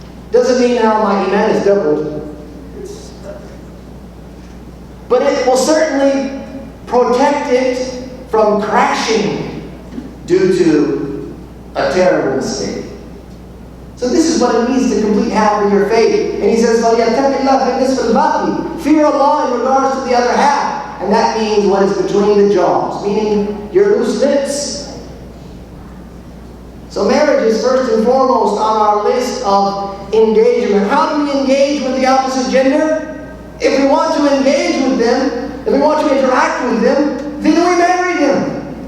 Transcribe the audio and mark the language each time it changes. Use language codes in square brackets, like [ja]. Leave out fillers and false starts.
[en] Doesn't mean now my Iman is doubled. But it will certainly protect it from crashing due to a terrible mistake. So this is what it means to complete half of your faith. And he says, [ar] فَلْيَتَّقِ اللَّهَ فِي النِّصْفِ الْبَاقِي. [en] Fear Allah in regards to the other half. And that means what is between the jaws, meaning your loose lips. So marriage is first and foremost on our list of engagement. How do we engage with the opposite gender? If we want to engage with them, if we want to interact with them, then we marry them.